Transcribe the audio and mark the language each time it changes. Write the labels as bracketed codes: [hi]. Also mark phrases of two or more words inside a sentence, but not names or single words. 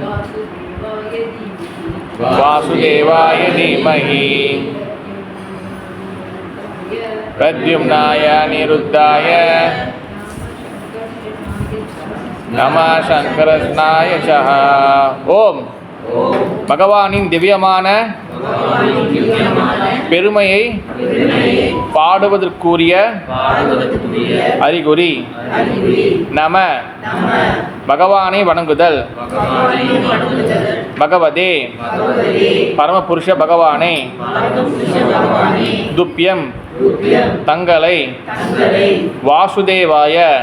[sa] वासुदेवाय धीमहि प्रद्युम्नाय अनिरुद्धाय नमः शङ्करष्णाय च. [ta] ओम பகவானின் திவ்யமான பெருமையை பாடுவதற்குரிய அறிகுறி நம பகவானை வணங்குதல். பகவதே பரமபுருஷ பகவானை துப்யம் தங்களை வாசுதேவாய